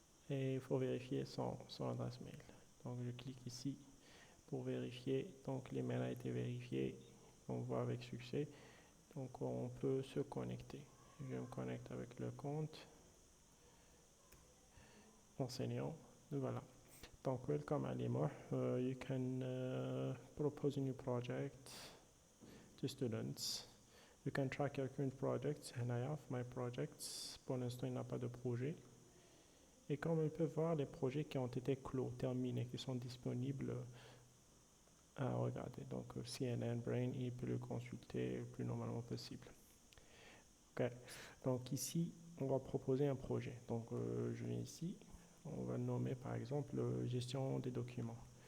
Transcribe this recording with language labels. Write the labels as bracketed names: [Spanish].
[French] Et il faut vérifier son adresse mail. Donc je clique ici pour vérifier. Donc l'email a été vérifié. On voit avec succès. Donc on peut se connecter. Je me connecte avec le compte enseignant. Voilà. Donc welcome Alima. [English] You can propose a new project to students. You can track your current projects and I have my projects. [French] Pour l'instant, il n'y a pas de projet. Et comme on peut voir, les projets qui ont été clos, terminés, qui sont disponibles à regarder. Donc CNN Brain, il peut le consulter le plus normalement possible. Ok. Donc ici, on va proposer un projet. Donc je viens ici, on va le nommer par exemple gestion des documents.